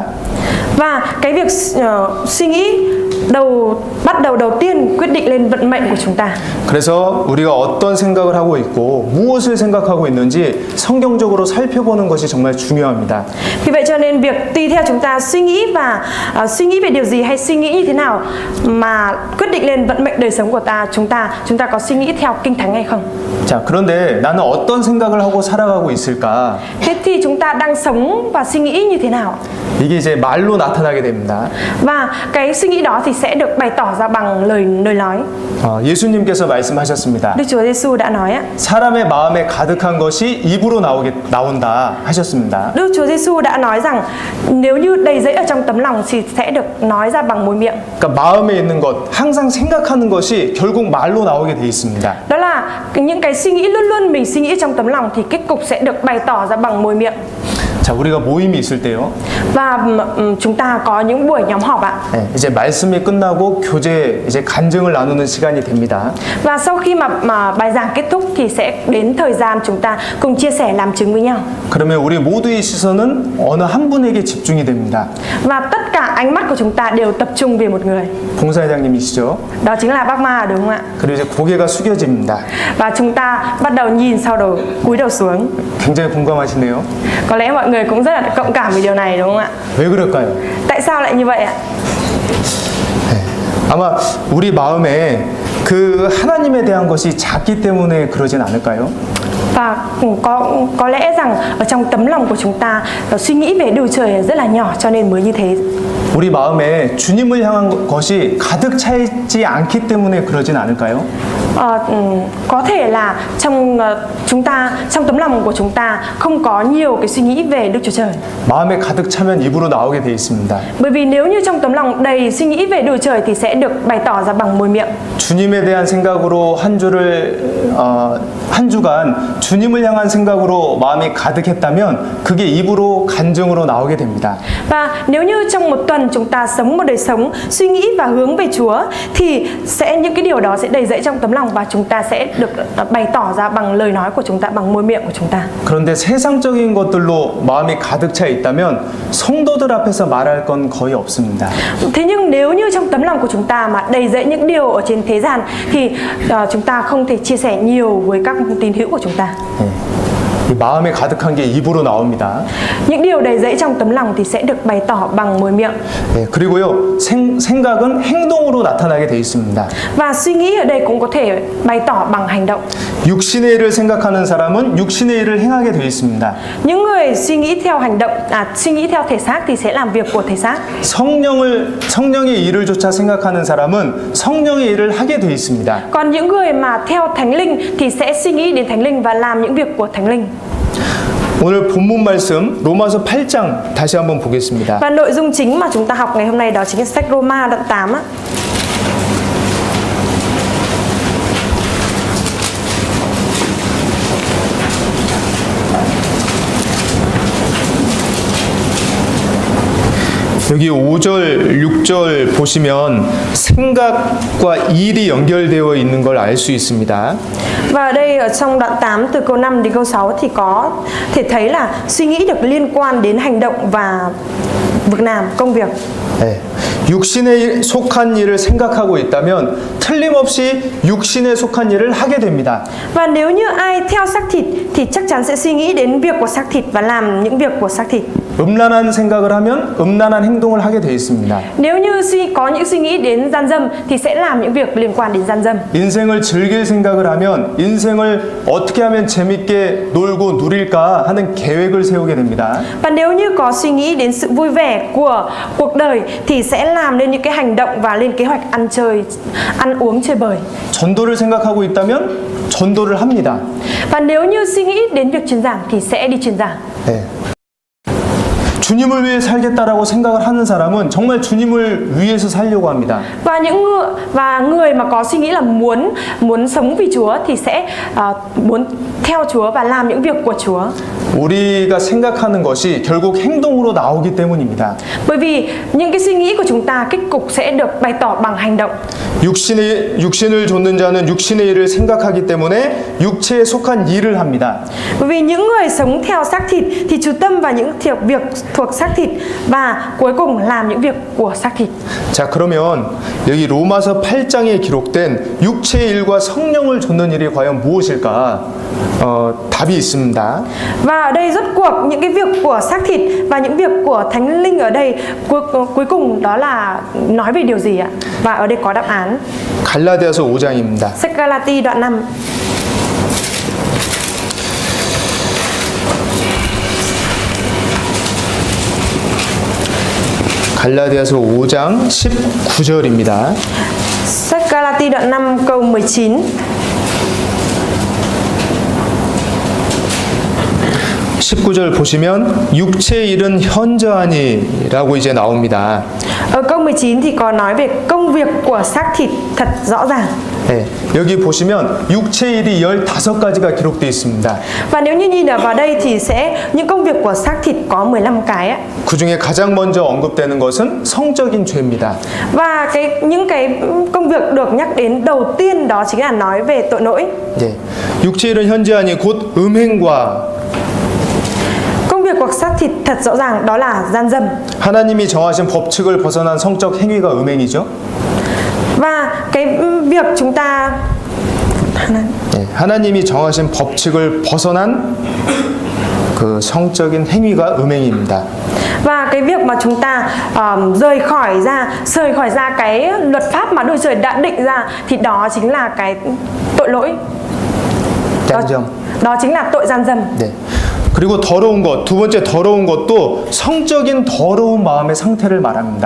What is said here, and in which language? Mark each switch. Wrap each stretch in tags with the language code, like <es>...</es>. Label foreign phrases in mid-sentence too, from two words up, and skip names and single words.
<vi>Và cái việc suy nghĩ bắt đầu đầu tiên quyết định lên vận mệnh của chúng ta.</vi> <ko>그래서 우리가 어떤 생각을 하고 있고 무엇을 생각하고 있는지 성경적으로 살펴보는 것이 정말 중요합니다.</ko> <vi>Vì vậy cho nên việc tùy theo chúng ta suy nghĩ và suy nghĩ về điều gì hay suy nghĩ như thế nào mà quyết định lên vận mệnh đời sống của chúng ta có suy nghĩ theo Kinh Thánh hay không.</vi> <ko>자, 그런데 나는 어떤 생각을 하고 살아가고 있을까?</ko> <vi>Thế thì chúng ta đang sống và suy nghĩ như thế nào?</vi> <ko>이게 이제 말로 나타나게 됩니다.</ko> <vi>Và cái suy nghĩ đó thì sẽ được bày tỏ ra bằng lời nói.</vi> <ko>예수님께서 말씀하셨습니다.</ko> <vi>Đức Chúa Giêsu đã nói á.</vi> <ko>사람의 마음에 가득한 것이 입으로 나온다 하셨습니다.</ko> <vi>Đức Chúa Giêsu đã nói rằng nếu như đầy dẫy ở trong tấm lòng thì sẽ được nói ra bằng môi miệng.</vi> <ko>그러니까 마음에 있는 것, 항상 생각하는 것이 결국 말로 나오게 돼 있습니다.</ko> <vi>Đó là những cái suy nghĩ luôn luôn mình suy nghĩ trong tấm lòng thì kết cục sẽ được bày tỏ ra bằng môi miệng.</vi> <ko>자, 우리가 모임이 있을 때요.</ko> <vi>Và chúng ta có những buổi nhóm họp ạ.</vi> <ko>네, 이제 말씀이 끝나고 이제 간증을 나누는 시간이 됩니다.</ko> <vi>Và sau khi mà bài giảng kết thúc thì sẽ đến thời gian chúng ta cùng chia sẻ làm chứng với nhau.</vi> <ko>그러면 우리 모두의 시선은 어느 한 분에게 집중이 됩니다.</ko> <vi>Và tất cả ánh mắt của chúng ta đều tập trung về một người.</vi> <ko>봉사회장님이시죠?</ko> <vi>Đó chính là bác Ma đúng không ạ?</vi> <ko>그리고 이제 고개가 숙여집니다.</ko> <vi>Và chúng ta bắt đầu nhìn sau đầu, cúi đầu xuống.</vi> <ko>굉장히 공감하시네요.</ko> <vi>Có lẽ mọi người cũng rất là cộng cảm với điều này đúng không ạ?</vi> <ko>왜 그럴까요?</ko> <vi>Tại sao lại như vậy ạ?</vi> <ko>아마 우리 마음에 그 하나님에 대한 것이 작기 때문에 그러진 않을까요?</ko> <vi>Và có lẽ rằng ở trong tấm lòng của chúng ta suy nghĩ về Đức Chúa Trời rất là nhỏ cho nên mới như thế.</vi> <ko>우리 마음에 주님을 향한 것이 가득 차 있지 않기 때문에 그러진 않을까요?</ko> <vi>Có thể là trong tấm lòng của chúng ta không có nhiều cái suy nghĩ về Đức Chúa Trời.</vi> <ko>마음에 가득 차면 입으로 나오게 돼 있습니다.</ko> <vi>Bởi vì nếu như trong tấm lòng đầy suy nghĩ về Đức Chúa Trời thì sẽ được bày tỏ ra bằng môi miệng.</vi> <ko>주님에 대한 생각으로 한 주간 주님을 향한 생각으로 마음이 가득했다면 그게 입으로 간증으로 나오게 됩니다.</ko> <vi>Và nếu như trong một tuần chúng ta sống một đời sống suy nghĩ và hướng về Chúa thì những cái điều đó sẽ đầy dẫy trong tấm lòng và chúng ta sẽ được bày tỏ ra bằng lời nói của chúng ta, bằng môi miệng của chúng ta.</vi> <ko>그런데 세상적인 것들로 마음이 가득 차 있다면 성도들 앞에서 말할 건 거의 없습니다.</ko> <vi>Thế nhưng nếu như trong tấm lòng của chúng ta mà đầy dẫy những điều ở trên thế gian thì chúng ta không thể chia sẻ nhiều với các tín hữu của chúng ta.</vi> <ko>이 마음에 가득한 게 입으로 나옵니다.</ko> <vi>Những điều đầy dẫy trong tấm lòng thì sẽ được bày tỏ bằng môi miệng.</vi> <ko>그리고요 생각은 행동으로 나타나게 돼 있습니다.</ko> <vi>Và suy nghĩ ở đây cũng có thể bày tỏ bằng hành động.</vi> <ko>육신의 일을 생각하는 사람은 육신의 일을 행하게 돼 있습니다.</ko> <vi>Những người suy nghĩ theo hành động, suy nghĩ theo thể xác thì sẽ làm việc của thể xác.</vi> <ko>성령의 일을 조차 생각하는 사람은 성령의 일을 하게 돼 있습니다.</ko> <vi>Còn những người mà theo Thánh Linh thì sẽ suy nghĩ đến Thánh Linh và làm những việc của Thánh Linh.</vi> <ko>오늘 본문 말씀 로마서 8장 다시 한번 보겠습니다.</ko> <vi>Và nội dung chính mà chúng ta học ngày hôm nay đó chính là sách Roma đoạn 8 á.</vi> <ko>여기 5절, 6절 보시면 생각과 일이 연결되어 있는 걸 알 수 있습니다.</ko> <vi>Và ở đây ở trong đoạn 8 từ câu 5 đến câu 6 thì có thể thấy là suy nghĩ được liên quan đến hành động và việc làm, công việc.</vi> <ko>육신에 속한 일을 생각하고 있다면 틀림없이 육신에 속한 일을 하게 됩니다.</ko> <vi>Và nếu như ai theo xác thịt thì chắc chắn sẽ suy nghĩ đến việc của xác thịt và làm những việc của xác thịt.</vi> <ko>음란한 생각을 하면 음란한 행동을 하게 돼 있습니다.</ko> <vi>Nếu như có những suy nghĩ đến gian dâm thì sẽ làm những việc liên quan đến gian dâm.</vi> <ko>인생을 즐길 생각을 하면 인생을 어떻게 하면 재밌게 놀고 누릴까 하는 계획을 세우게 됩니다.</ko> <vi>Và nếu như có suy nghĩ đến sự vui vẻ của cuộc đời thì sẽ làm nên những cái hành động và lên kế hoạch ăn uống chơi bời.</vi> <ko>전도를 생각하고 있다면 전도를 합니다.</ko> <vi>Và nếu như suy nghĩ đến việc truyền giảng thì sẽ đi truyền giảng.</vi> <ko>주님을 위해 살겠다라고 생각을 하는 사람은 정말 주님을 위해서 살려고 합니다.</ko> <vi>Và người mà có suy nghĩ là muốn sống vì Chúa thì sẽ muốn theo Chúa và làm những việc của Chúa.</vi> <ko>우리가 생각하는 것이 결국 행동으로 나오기 때문입니다.</ko> <vi>Bởi vì những cái suy nghĩ của chúng ta kết cục sẽ được bày tỏ bằng hành động.</vi> <ko>육신을 좇는 자는 육신의 일을 생각하기 때문에 육체에 속한 일을 합니다.</ko> <vi>Bởi vì những người sống theo xác thịt thì chú tâm vào những việc thuộc xác thịt và cuối cùng làm những việc của xác thịt.</vi> <ko>자, 그러면 여기 로마서 8장에 기록된 육체의 일과 성령을 좇는 일이 과연 무엇일까? 답이 있습니다.</ko> <vi>Và ở đây rốt cuộc những cái việc của xác thịt và những việc của Thánh Linh ở đây cuối cùng đó là nói về điều gì ạ? Và ở đây có đáp án.</vi> <ko>갈라디아서 5장입니다.</ko> <vi>Sách Galati đoạn 5.</vi> <ko>갈라디아서 5장 19절입니다.</ko> <vi>Sách Galati đoạn 5 câu 19.</vi> <ko>19절 보시면 육체의 일은 현저하니라고 이제 나옵니다.</ko> <vi>Ở câu 19 thì có nói về công việc của xác thịt thật rõ ràng.</vi> <ko>네, 여기 보시면 육체의 일이 15가지가 기록되어 있습니다.</ko> <vi>Và nếu như nhìn vào đây thì những công việc của xác thịt có 15 cái ấy.</vi> <ko>그 중에 가장 먼저 언급되는 것은 성적인 죄입니다.</ko> <vi>Và những cái công việc được nhắc đến đầu tiên đó chính là nói về tội lỗi.</vi> <ko>네, 육체의 일은 현저하니 곧 음행과</ko> <vi>Công việc của xác thịt thật rõ ràng đó là gian dâm.</vi> <ko>하나님이 정하신 법칙을 벗어난 성적 행위가 음행이죠.</ko> <vi>Và cái việc chúng ta</vi> <ko>하나님이 정하신 법칙을 벗어난 그 성적인 행위가 음행입니다.</ko> <vi>Và cái việc mà chúng ta rời khỏi ra cái luật pháp mà Đức Chúa Trời đã định ra thì đó chính là cái tội lỗi. 짠점. đó chính là tội gian dâm.</vi> <ko>네. 그리고 더러운 것, 두 번째 더러운 것도 성적인 더러운 마음의 상태를 말합니다.</ko>